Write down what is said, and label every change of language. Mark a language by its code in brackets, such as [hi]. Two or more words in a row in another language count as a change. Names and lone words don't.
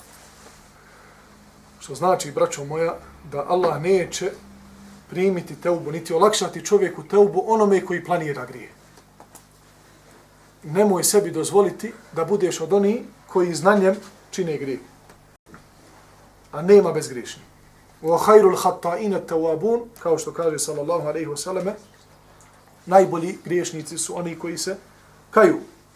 [bs] Što znači, braćo moja, da Allah neće primiti teubu, niti olakšati čovjeku teubu onome koji planira grije. Nemoj sebi dozvoliti da budeš od onih koji znanjem čine grije. A nema bezgriješnih. [ar] وَخَيْرُ الْحَطَّائِنَ التَّوَابُونَ, [bs] kao što kaže [ar] صلى الله عليه وسلم, [bs] najbolji griješnici su oni koji se kaju.